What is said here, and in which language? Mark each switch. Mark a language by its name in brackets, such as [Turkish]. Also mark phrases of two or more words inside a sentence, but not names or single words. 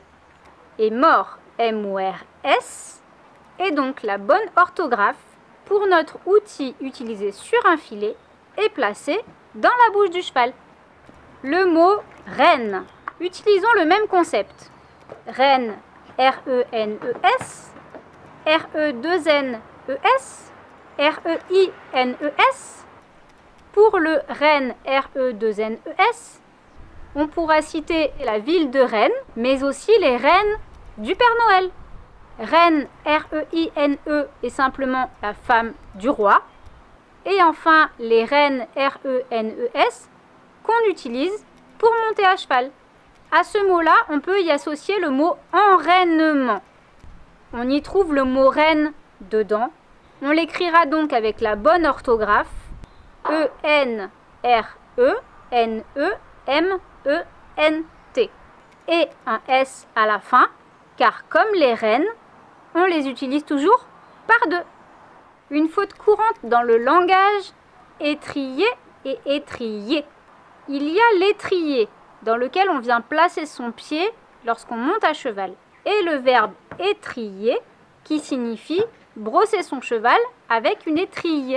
[French] Et mort, M-O-R-S, est donc la bonne orthographe pour notre outil utilisé sur un filet et placé dans la bouche du cheval. Le mot reine. Utilisons le même concept. Reine, R-E-N-E-S, R-E-2-N-E-S, R-E-I-N-E-S. Pour le Rennes, R-E-2-N-E-S, on pourra citer la ville de Rennes, mais aussi les reines du Père Noël. Reine, R-E-I-N-E, est simplement la femme du roi. Et enfin, les reines, R-E-N-E-S, qu'on utilise pour monter à cheval. À ce mot-là, on peut y associer le mot enrainement. On y trouve le mot reine dedans. On l'écrira donc avec la bonne orthographe. E-N-R-E-N-E-M-E-N-T. Et un S à la fin, car comme les reines, on les utilise toujours par deux. Une faute courante dans le langage, étrier et étrier. Il y a l'étrier, dans lequel on vient placer son pied lorsqu'on monte à cheval, et le verbe étrier, qui signifie brosser son cheval avec une étrille.